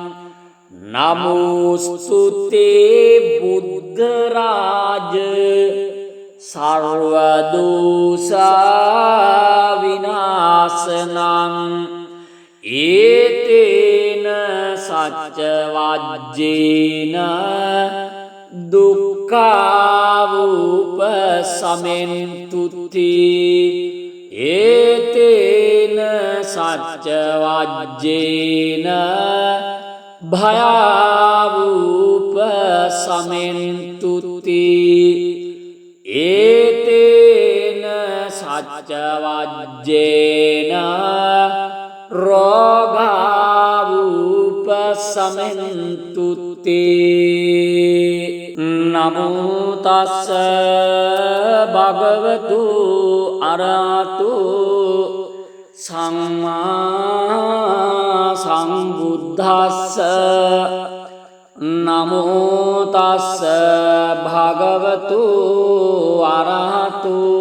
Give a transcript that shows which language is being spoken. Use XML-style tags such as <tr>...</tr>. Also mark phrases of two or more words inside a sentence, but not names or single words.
<pi>නමෝස්තුතේ බුද්ධ රාජ සර්ව දෝෂ විනාශනං ඒතේන සච්ච වජ්ජේන දුක්ඛාවූප සමෙන්තුති ඒතේන සච්ච වජ්ජේන භයාවූප සමෙන්තුති ඒතේන සච්ච වජ්ජේන රෝගාවූප සමෙන්තුති නමෝ තස්ස භගවතු අරහතු සම්මා සම්බුද්දස්ස නමෝ තස්ස භගවතු අරහතු</pi>